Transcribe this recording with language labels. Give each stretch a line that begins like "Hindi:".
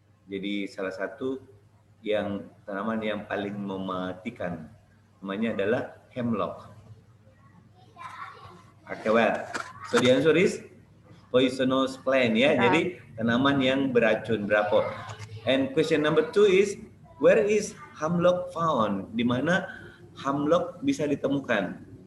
Indonesian: Jadi salah satu yang tanaman yang paling mematikan. Namanya adalah hemlock.
English: Okay, well. So the answer is poisonous plant ya.
Indonesian: Jadi tanaman yang beracun. Berapa?
English: And question number 2 is where is hemlock found?
Indonesian: Di mana hemlock bisa ditemukan?